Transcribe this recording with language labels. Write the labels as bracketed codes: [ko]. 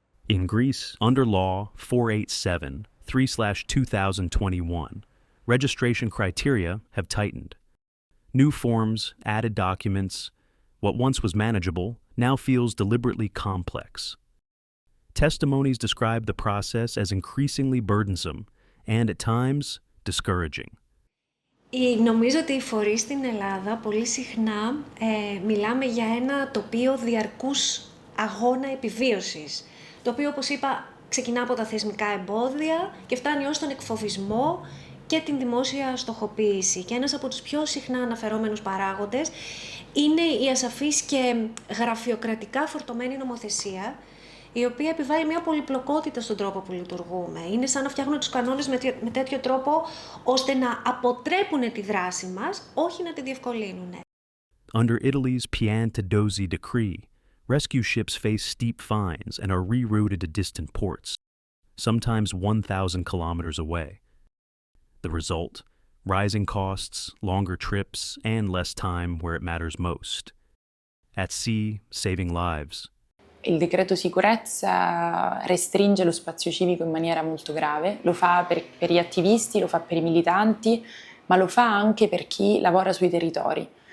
[en] In Greece, under Law 487, 3/2021, registration criteria have tightened. New forms, added documents, What once was manageable now feels deliberately complex. Testimonies describe the process as increasingly burdensome and, at times, discouraging. [el] Νομίζω ότι οι φορείς στην Ελλάδα πολύ συχνά μιλάμε για ένα τοπίο διαρκούς αγώνα επιβίωσης. Το οποίο, όπως είπα, ξεκινά από τα θεσμικά εμπόδια και φτάνει ως τον εκφοβισμό και την δημόσια στοχοποίηση. Και ένας από τους πιο συχνά αναφερόμενους παράγοντες είναι η ασαφής και γραφειοκρατικά φορτωμένη νομοθεσία, η οποία επιβάλλει μια πολυπλοκότητα στον τρόπο που λειτουργούμε. Είναι σαν να φτιάχνουν τους κανόνες με τέτοιο τρόπο, ώστε να αποτρέπουν τη δράση μας, όχι να τη διευκολύνουν. [en] Under Italy's Piantedosi decree, rescue ships face steep fines and are rerouted to distant ports, sometimes 1,000 kilometers away. The result? Rising costs, longer trips, and less time where it matters most. At sea, saving lives. [it] Il decreto sicurezza restringe lo spazio civico in maniera molto grave, lo fa per gli attivisti, lo fa per i militanti, ma lo fa anche per chi lavora sui territori.